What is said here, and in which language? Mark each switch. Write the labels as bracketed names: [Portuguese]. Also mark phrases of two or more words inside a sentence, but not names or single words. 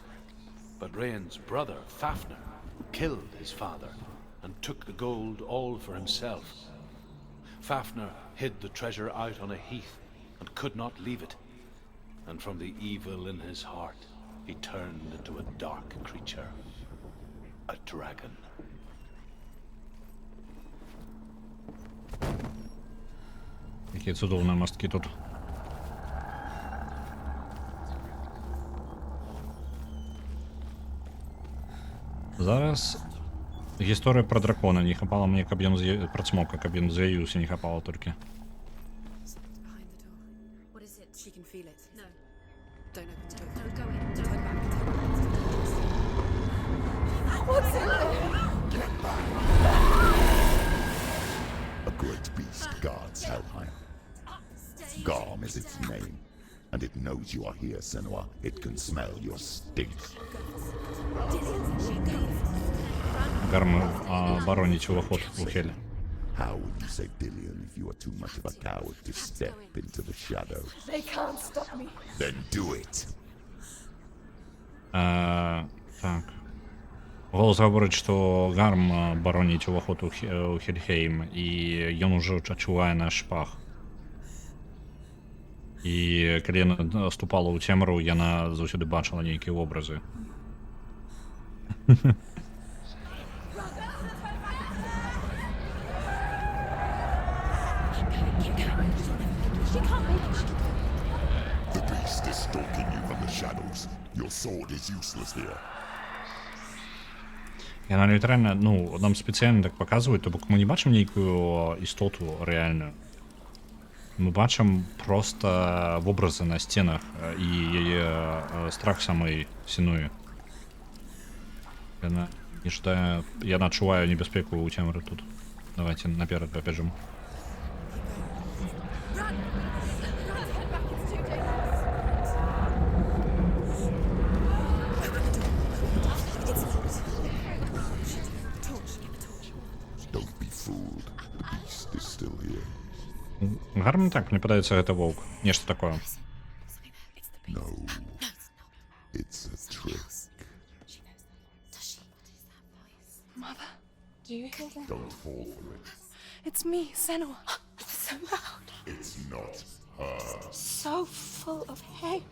[English] But Rain's brother, Fafnir, killed his father and took the gold all for himself. Fafnir hid the treasure out on a heath and could not leave it. And from the evil in his heart, he turned into a dark creature. A dragon. [Belarusian] Які цудовні мостки тут. Зараз гісторыя пра дракона. Не хапала мне, каб ён пра цмока, каб ён з'явіўся, не хапала толькі. [English] Something's behind the door. What is it? She can feel it. No. Don't open the door. No, go in. Don't Turn back. What's in there? A great beast guards Helheim. Garm is its name, and it knows you are here, Senua. It can smell your stink. [Belarusian] Гарм боронить уваход у Хелі. [English] How would you say, Dillion, if you are too much of a coward to step into the shadows? They can't stop me. Then do it. [Belarusian] Так. [Ukrainian] Голос говорить, [Belarusian] што Гарм бароніць уваход у Хельхейм, і ён ужо адчувае наш пах. І калі яна ступала ў цемру, яна заўсёды бачыла нейкія вобразы. [English] The beast is stalking you from the shadows. Your sword is useless here. [Belarusian] Яна літаральна, ну, нам спецыяльна так паказваюць, то бок мы не бачым нейкую істоту рэальную. Мы бачым проста вобразы на сценах і яе страх самой Сенуі. Яна нешта, яна адчувае небяспеку ў цемры тут. Давайте наперад пабежым. [English] Don't be fooled. The beast is still here. [Ukrainian] Гарно так, [Belarusian] мне падаецца, гэта воўк. Нешта такое. [English] No. It's a trick. Mother, do you hear that? Don't fall for it. It's me, Senua. It's so loud. It's not her. So full of hate.